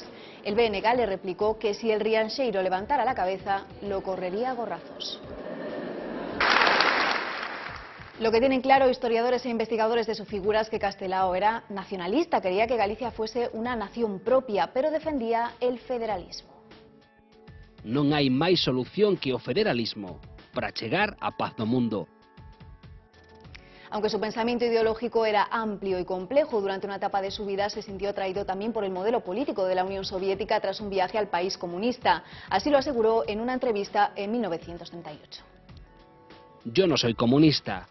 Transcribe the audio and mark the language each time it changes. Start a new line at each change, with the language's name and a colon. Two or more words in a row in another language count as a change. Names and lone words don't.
Spanish: El BNG le replicó que si el Rianxeiro levantara la cabeza, lo correría a gorrazos. Lo que tienen claro historiadores e investigadores de su figura es que Castelao era nacionalista, quería que Galicia fuese una nación propia, pero defendía el federalismo.
Galician: Non hai máis solución que o federalismo para chegar á paz no mundo.
Spanish: Aunque su pensamiento ideológico era amplio y complejo, durante una etapa de su vida se sintió atraído también por el modelo político de la Unión Soviética tras un viaje al país comunista. Así lo aseguró en una entrevista en 1938. Yo no soy comunista.